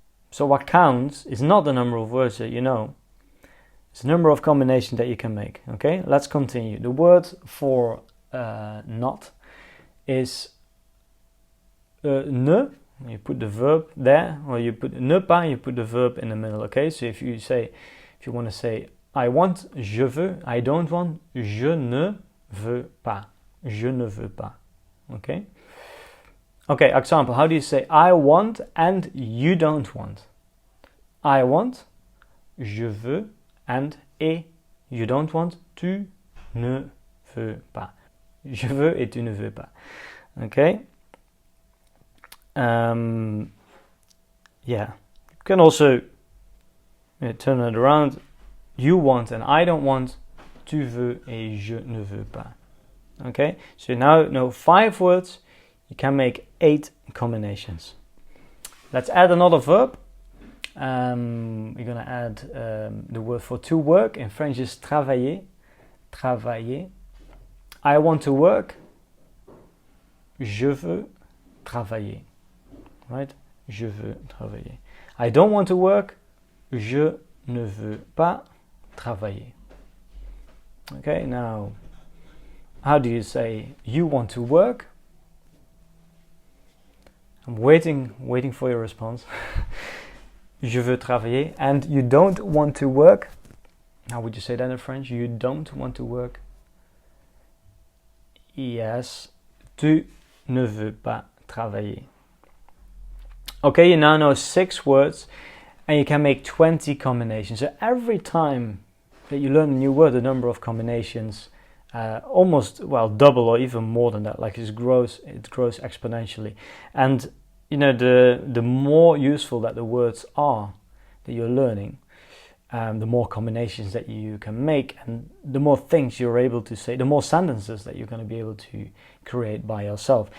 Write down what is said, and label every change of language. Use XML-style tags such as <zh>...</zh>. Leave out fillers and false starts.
<en>So what counts is not the number of words that you know, it's the number of combinations that you can make. Okay, let's continue. The word for not is ne. You put the verb there, or you put ne pas, you put the verb in the middle. Okay, so if you want to say I want,</en> <fr>je veux.</fr> <en>I don't want,</en> <fr>je ne veux pas. Je ne veux pas.</fr> <en>Okay? Okay, example. How do you say I want and you don't want? I want,</en> <fr>je veux,</fr> <en>and et you don't want,</en> <fr>tu ne veux pas. Je veux et tu ne veux pas.</fr> <en>Okay? Yeah. You can also turn it around. You want and I don't want,</en> <fr>tu veux et je ne veux pas.</fr> <en>Okay, so now know 5 words, you can make 8 combinations. Let's add another verb. We're going to add the word for to work. In French is travailler. Travailler. I want to work.</en> <fr>Je veux travailler.</fr> <en>Right?</en> <fr>Je veux travailler.</fr> <en>I don't want to work.</en> <fr>Je ne veux pas travailler.</fr> <en>Okay, now, how do you say you want to work? I'm waiting for your response.</en> <fr>Je veux travailler.</fr> <en>And you don't want to work? How would you say that in French? You don't want to work? Yes,</en> <fr>tu ne veux pas travailler.</fr> <en>Okay, you now know 6 words and you can make 20 combinations. So every time that you learn a new word, the number of combinations almost, well, double or even more than that. Like it grows exponentially. And you know, the more useful that the words are that you're learning, the more combinations that you can make, and the more things you're able to say, the more sentences that you're going to be able to create by yourself.</en>